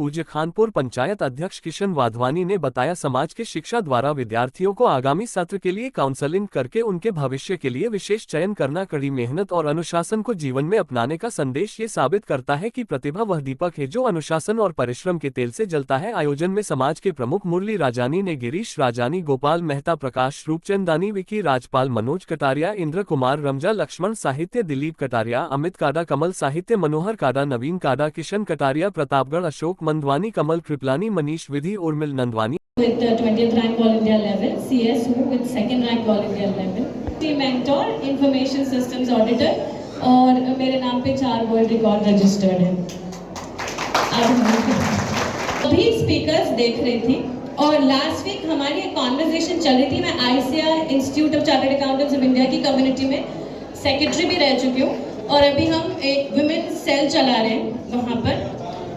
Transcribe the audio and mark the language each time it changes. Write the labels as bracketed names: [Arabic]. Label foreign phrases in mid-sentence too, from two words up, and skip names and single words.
[Hindi] पूज्य खानपुर पंचायत अध्यक्ष किशन वाधवानी ने बताया, समाज के शिक्षा द्वारा विद्यार्थियों को आगामी सत्र के लिए काउंसलिंग करके उनके भविष्य के लिए विशेष चयन करना कड़ी मेहनत और अनुशासन को जीवन में अपनाने का संदेश ये साबित करता है कि प्रतिभा वह दीपक है जो अनुशासन और परिश्रम के तेल से जलता है। आयोजन में समाज के प्रमुख मुरली राजानी ने, गिरीश राजानी, गोपाल मेहता, प्रकाश रूपचंदानी, विकी राजपाल, मनोज कटारिया, इंद्र कुमार रमजा, लक्ष्मण साहित्य, दिलीप कटारिया, अमित काडा, कमल साहित्य, मनोहर काडा, नवीन काडा, किशन कटारिया, प्रतापगढ़, अशोक मंदवानी, कमल कृपलानी, मनीष विधि, उर्मिल नंदवानी [English] with 20th rank all India level, CSU with 2nd rank all India level, mentor, information systems auditor [Hindi] और मेरे नाम पे 4 [English] world record registered है। [Hindi] अभी स्पीकर्स देख रही थी और [English] last week [Hindi] हमारी एक कॉन्वर्सेशन चल रही थी। मैं ICAR इंस्टीट्यूट ऑफ चार्टर्ड अकाउंटेंट्स ऑफ इंडिया की कम्युनिटी में सेक्रेटरी भी रह चुकी हूँ और अभी हम एक [English] women cell [Hindi] चला रहे हैं वहाँ पर।